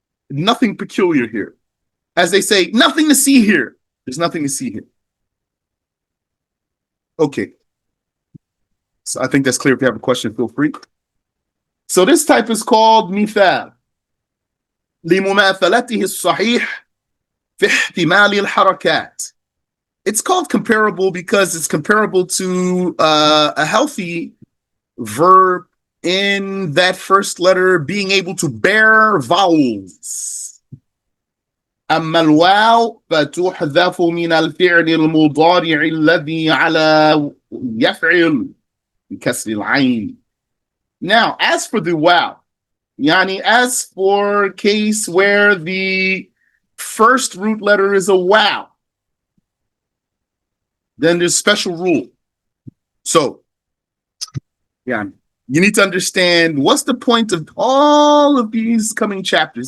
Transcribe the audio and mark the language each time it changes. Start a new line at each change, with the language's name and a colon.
English: Nothing peculiar here. As they say, nothing to see here. There's nothing to see here. Okay. So I think that's clear. If you have a question, feel free. So this type is called Mithaal.
Arabic: لمماثلته الصحيح في احتمال الحركات.
English: It's called comparable because it's comparable to a healthy verb in that first letter being able to bear vowels.
Arabic: أما الواو فتحذف من الفعل المضارع الذي على يفعل بكسر العين.
English: Now, as for the waw, Yani, as for case where the first root letter is a waw, then there's special rule. So, yeah, you need to understand what's the point of all of these coming chapters.